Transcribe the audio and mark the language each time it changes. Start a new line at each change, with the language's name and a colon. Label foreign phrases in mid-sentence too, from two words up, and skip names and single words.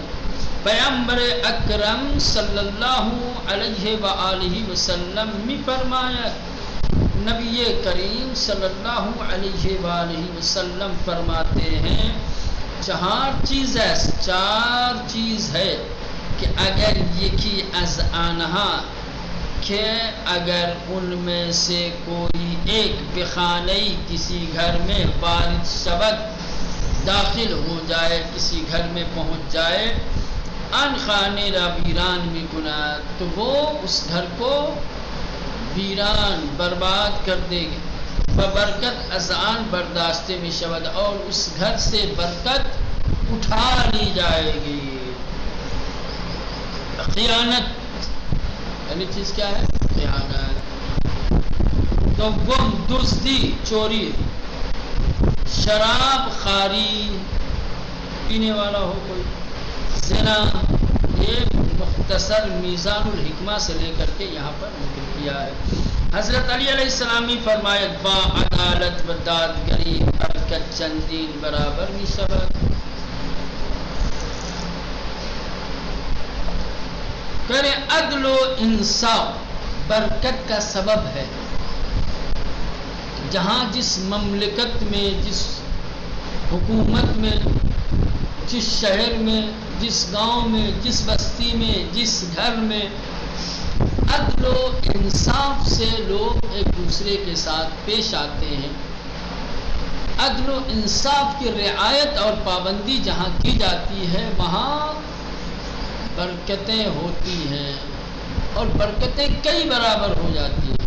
Urdu: پیغمبر اکرم
Arabic: صلی اللہ علیہ وآلہ وسلم
Urdu: میں فرمایا، نبی کریم
Arabic: صلی اللہ علیہ وآلہ وسلم
Urdu: فرماتے ہیں 4 چیز ہے کہ
Persian: اگر یکی از آنہا
Urdu: کہ اگر ان میں سے کوئی ایک بخانئی کسی گھر میں
Persian: وارد شود
Urdu: داخل ہو جائے، کسی گھر میں پہنچ جائے،
Persian: ان خانے را ویران
Urdu: میں گناہ، تو وہ اس گھر کو ویران برباد کر دے گی.
Persian: ببرکت از آن برداشتے میں شود،
Urdu: اور اس گھر سے برکت اٹھا لی جائے گی. خیانت پہلی چیز کیا ہے؟ خیانت.
Persian: دوم دزدی،
Urdu: چوری. شراب خواری، پینے والا ہو کوئی. زنا. یہ مختصر میزان الحکمہ سے لے کر کے یہاں پر ذکر کیا ہے. حضرت علی علیہ السلام نے فرمایا
Persian: با عدالت و دادگری برکت چندین برابر می شود.
Urdu: کرے عدل و انصاف برکت کا سبب ہے. جہاں جس مملکت میں، جس حکومت میں، جس شہر میں، جس گاؤں میں، جس بستی میں، جس گھر میں عدل و انصاف سے لوگ ایک دوسرے کے ساتھ پیش آتے ہیں، عدل و انصاف کی رعایت اور پابندی جہاں کی جاتی ہے، وہاں برکتیں ہوتی ہیں اور برکتیں کئی برابر ہو جاتی ہیں.